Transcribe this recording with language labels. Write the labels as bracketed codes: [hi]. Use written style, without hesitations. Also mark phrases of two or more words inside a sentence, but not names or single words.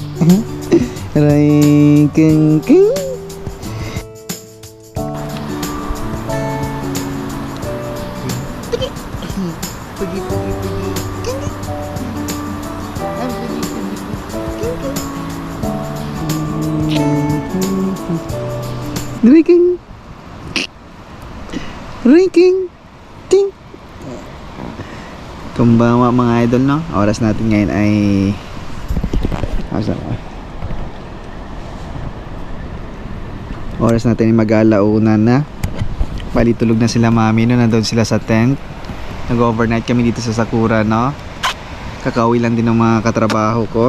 [tl] Ring king king. Pergi. Ring king ting. Kumbawa mga idol, no? Oras natin ngayon ay oras natin ay mag-alauna na. Bali tulog na sila mami, no? Nandun sila sa tent. Nag-overnight kami dito sa Sakura, no? Kakauwi lang din ng mga katrabaho ko.